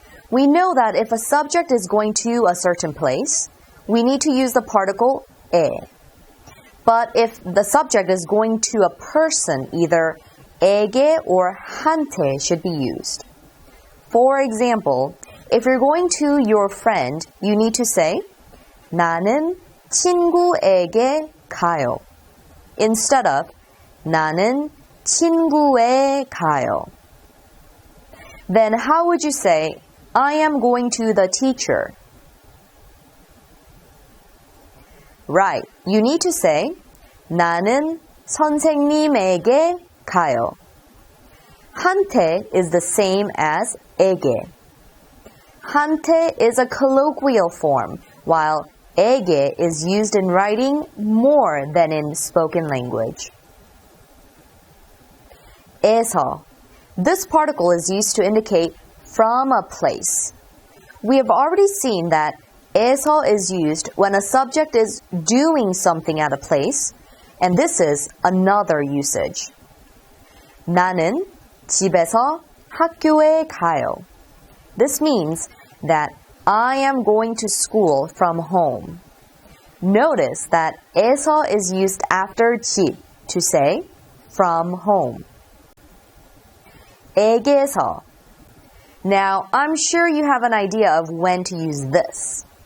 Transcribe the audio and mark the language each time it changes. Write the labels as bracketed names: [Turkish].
[English] We know that if a subject is going to a certain place, we need to use the particle 에. But if the subject is going to a person, either 에게 or 한테 should be used. For example, if you're going to your friend, you need to say 나는 [Korean] 친구에게 가요. [English] Instead of [Korean] 나는 친구에 가요. [English] Then how would you say I am going to the teacher? Right, you need to say [Korean] 나는 선생님에게 가요. [English] 한테 is the same as 에게. 한테 is a colloquial form, while 에게 is used in writing more than in spoken language. [Korean] 에서. [English] This particle is used to indicate from a place. We have already seen that 에서 is used when a subject is doing something at a place, and this is another usage. [Korean] 나는 집에서 학교에 가요. [English] This means that I am going to school from home. Notice that 에서 is used after 집 to say from home. [Korean] 에게서. [English] Now, I'm sure you have an idea of when to use this.